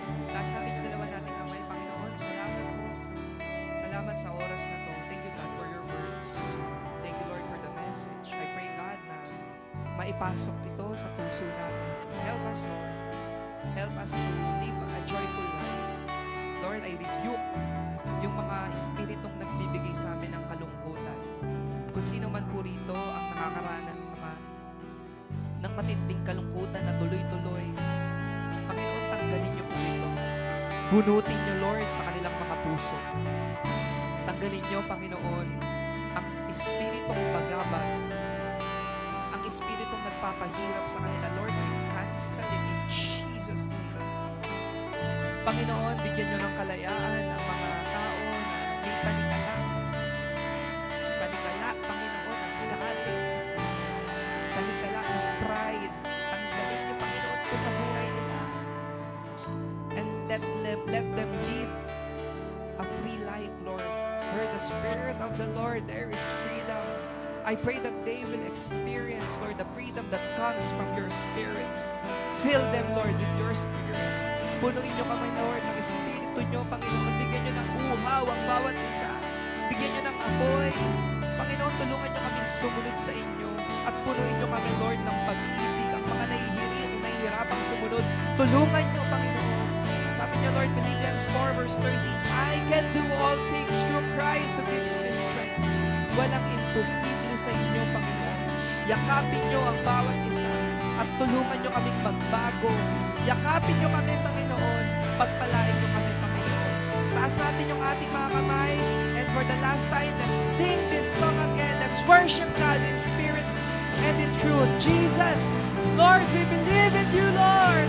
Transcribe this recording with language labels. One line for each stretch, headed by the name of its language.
Filipino: Taas natin dalawa natin kamay, Panginoon. Salamat po. Salamat sa oras na to.
English: Thank you, God, for your words. Thank you, Lord, for the message. I pray, God,
Filipino: na maipasok ito sa puso natin.
English: Help us, Lord. Help us to live a joyful life.
Filipino: Lord,
English: I rebuke
Filipino: yung mga espiritong nagbibigay sa amin ng kalungkutan. Kung sino man po rito ang nakakaranas ng matinding kalungkutan na tuloy-tuloy, Panginoon, tanggalin niyo po ito. Bunutin niyo, Lord, sa kanilang mga puso. Tanggalin niyo, Panginoon, ang espiritong bagabag, ang espiritong nagpapahirap sa kanila.
English: Lord, we cancel it in Jesus' name.
Filipino: Panginoon, bigyan niyo ng kalayaan ang mga tao na may panikala. Panikala, Panginoon, ang galit. Panikala, ang pride. Tanggalin niyo, Panginoon, ko sa buhay nila.
English: And let them live a free life, Lord. Where the Spirit of the Lord, there is freedom. I pray that they will experience, Lord, the freedom that comes from your Spirit. Fill them, Lord, with your Spirit.
Filipino: Punuin niyo kami, Lord, ng Espiritu niyo, Panginoon. Bigyan niyo ng uhaw ang bawat isa. Bigyan niyo ng apoy. Panginoon, tulungan niyo kaming sumunod sa inyo. At punuin niyo kami, Lord, ng pag-ibig. Ang mga nahihirapang sumunod, tulungan niyo, Panginoon. Sabi niyo,
English: Lord, Philippians 4 verse 13, I can do all things through Christ who gives me strength.
Filipino: Walang imposible sa inyo, Panginoon. Yakapin niyo ang bawat isa at tulungan niyo kaming magbago. Yakapin niyo kami, Panginoon. Pagpalain mo kami, Panginoon. Taas natin yung ating mga kamay.
English: And for the last time, let's sing this song again. Let's worship God in spirit and in truth. Jesus, Lord, we believe in you, Lord.